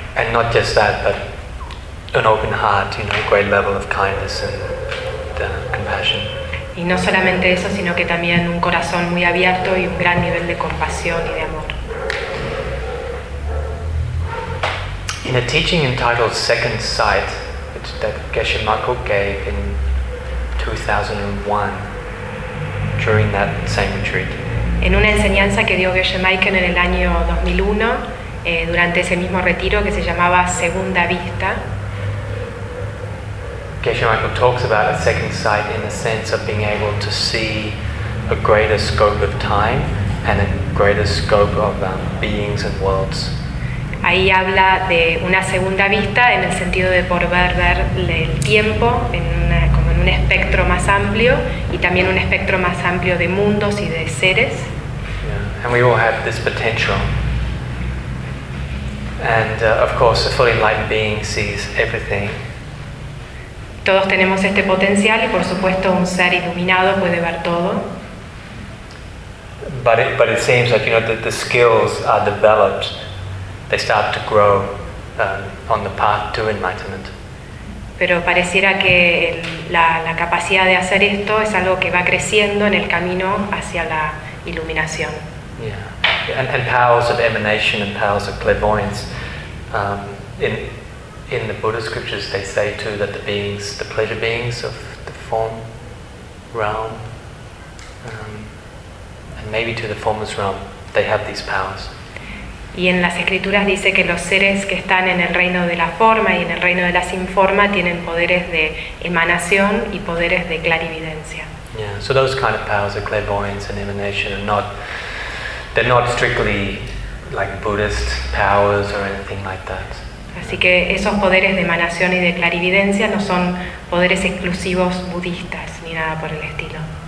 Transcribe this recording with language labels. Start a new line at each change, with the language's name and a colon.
English: not just that, but an open heart, you know, a great level of kindness and compassion.
Spanish: Y no solamente eso, sino que también un corazón muy abierto y un gran nivel de compasión y de amor.
English: In a teaching entitled Second Sight, which that Geshe Mako gave in 2001, during that same retreat.
Spanish: En una enseñanza que dio Geshe Maiken en el año 2001, durante ese mismo retiro que se llamaba Segunda Vista.
English: Geshe Michael talks about a second sight in the sense of being able to see a greater scope of time and a greater scope of beings and worlds.
Spanish: Ahí habla de una segunda vista en el sentido de poder ver el tiempo en una, como en un espectro más amplio y también un espectro más amplio de mundos y de seres.
English: Yeah. And we all have this potential. And of course, a fully enlightened being sees everything.
Spanish: Todos tenemos este potencial y, por supuesto, un ser iluminado puede ver todo.
English: But it seems like, you know, that the skills are developed. They start to grow on the path to enlightenment.
Spanish: Pero pareciera que la capacidad de hacer esto es algo que va creciendo en el camino hacia la iluminación.
English: Yeah, and powers of emanation and powers of clairvoyance. In the Buddha scriptures, they say too that the beings, the pleasure beings of the form realm, and maybe to the formless realm, they have these powers.
Spanish: Y en las escrituras dice que los seres que están en el reino de la forma y en el reino de la sin forma tienen poderes de emanación y poderes de clarividencia.
English: Yeah, so those kind of powers of clairvoyance and emanation are not, they're not strictly like Buddhist powers or anything like that.
Spanish: Así que esos poderes de emanación y de clarividencia no son poderes exclusivos budistas ni nada por el estilo.